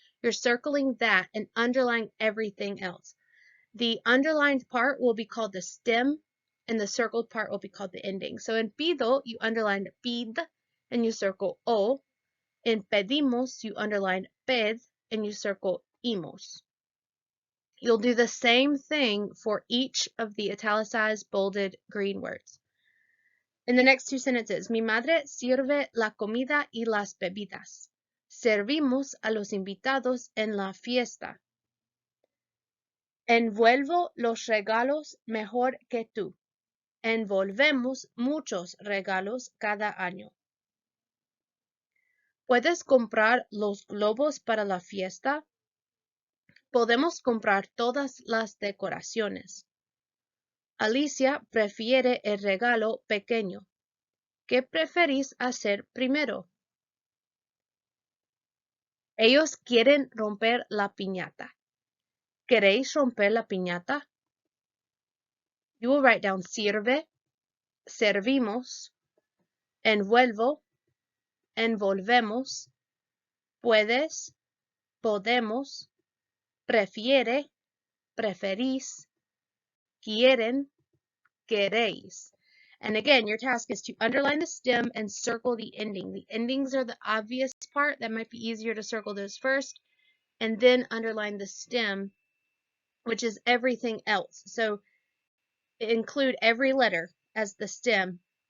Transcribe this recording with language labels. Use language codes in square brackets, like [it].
[en] You're circling that and underlining everything else. The underlined part will be called the stem, and the circled part will be called the ending. So in pido, you underline pid, and you circle o. In pedimos, you underline ped, and you circle imos. You'll do the same thing for each of the italicized, bolded, green words. In the next 2 sentences, [es] mi madre sirve la comida y las bebidas. Servimos a los invitados en la fiesta. Envuelvo los regalos mejor que tú. Envolvemos muchos regalos cada año. ¿Puedes comprar los globos para la fiesta? Podemos comprar todas las decoraciones. Alicia prefiere el regalo pequeño. ¿Qué preferís hacer primero? Ellos quieren romper la piñata. ¿Queréis romper la piñata? [en] You will write down sirve, servimos, envuelvo, envolvemos, puedes, podemos, prefiere, preferís, quieren, queréis. And again, your task is to underline the stem and circle the ending. The endings are the obvious part. That might be easier to circle those first, and then underline the stem, which is everything else. So include every letter as the stem.